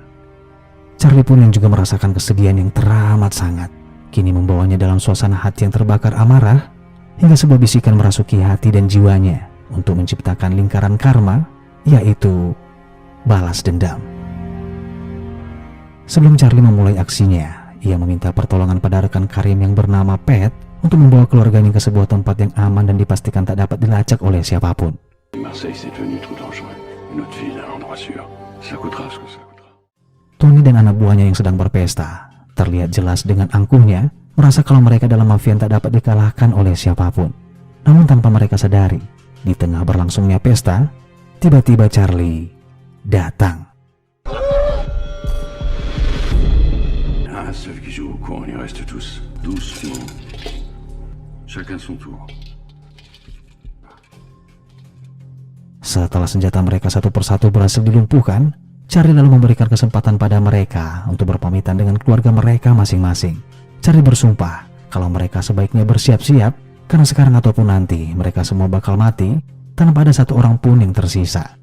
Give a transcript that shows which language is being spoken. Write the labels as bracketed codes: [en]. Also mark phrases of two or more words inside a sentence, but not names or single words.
[id] Charlie pun yang juga merasakan kesedihan yang teramat sangat, kini membawanya dalam suasana hati yang terbakar amarah, hingga sebuah bisikan merasuki hati dan jiwanya untuk menciptakan lingkaran karma, yaitu balas dendam. Sebelum Charlie memulai aksinya, ia meminta pertolongan pada rekan Karim yang bernama Pat untuk membawa keluarganya ke sebuah tempat yang aman dan dipastikan tak dapat dilacak oleh siapapun. [fr] Marseille, c'est devenu trop dangereux. Une autre ville, un endroit sûr. Ça coûtera ce que ça coûtera. [id] Tony dan anak buahnya yang sedang berpesta terlihat jelas dengan angkuhnya merasa kalau mereka dalam mafia tak dapat dikalahkan oleh siapapun. Namun tanpa mereka sadari, di tengah berlangsungnya pesta, tiba-tiba Charlie datang. [fr] Un seul qui joue au con, on y reste tous. Doucement. Chacun son tour. [id] Setelah senjata mereka satu persatu berhasil dilumpuhkan, Charlie lalu memberikan kesempatan pada mereka untuk berpamitan dengan keluarga mereka masing-masing. Charlie bersumpah kalau mereka sebaiknya bersiap-siap karena sekarang ataupun nanti mereka semua bakal mati tanpa ada satu orang pun yang tersisa.